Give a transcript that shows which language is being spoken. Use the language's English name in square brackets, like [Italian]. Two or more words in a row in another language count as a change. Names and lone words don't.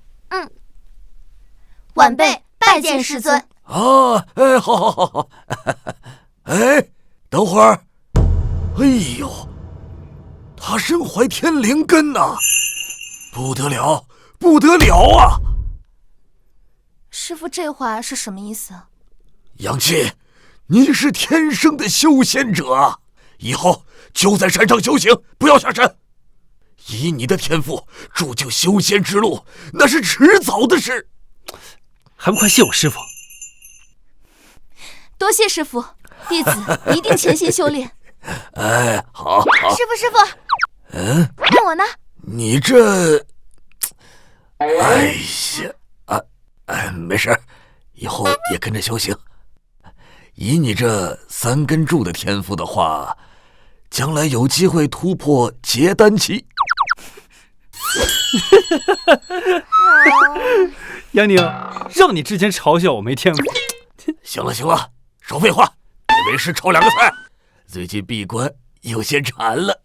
[Chinese] 晚輩拜見師尊。哎，好。哎，等會兒。哎呦，他身懷天靈根吶，不得了啊！師父這話是什麼意思啊？楊沁，你是天生的修仙者啊，以後就在山上修行，不要下山。以你的天賦，鑄就修仙之路，那是遲早的事。還不快謝我師父！多謝師父，弟子一定潛心修煉。哎，好。師父。那我呢？你這……哎呀，沒事，以後也跟着修行。以你這3根柱的天賦的話，將來有機會突破結丹期。楊寧，讓你之前嘲笑我沒天賦。行了，少廢話，給為師炒2個菜。最近閉關有些饞了。